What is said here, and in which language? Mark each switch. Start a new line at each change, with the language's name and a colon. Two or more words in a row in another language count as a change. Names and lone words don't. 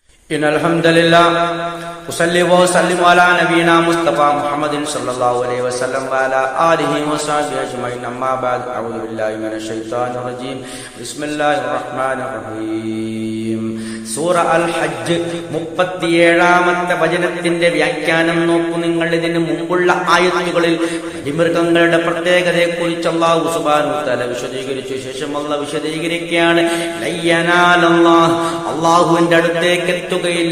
Arabic: إن الحمد لله أصلي وأسلم على نبينا مصطفى محمد صلى الله عليه وسلم وعلى آله وصحبه أجمعين أما بعد أعوذ بالله من الشيطان الرجيم بسم الله الرحمن الرحيم
Malayalam: സൂറ അൽ ഹജ്ജ് 37-ാമത്തെ വചനത്തിന്റെ വ്യാഖ്യാനം നോക്കൂ നിങ്ങൾ. ഇതിന് മുമ്പുള്ള ആയത്തുകളിൽ മൃഗങ്ങളുടെ പ്രത്യേകതയെക്കുറിച്ച്
Arabic: الله سبحانه وتعالى
Malayalam: വിശദീകരിച്ച ശേഷം അല്ലാഹു വിശദീകരിക്കുകയാണ്, അല്ലാഹുവിന്റെ അടുത്തേക്ക് എത്തുകയില്ല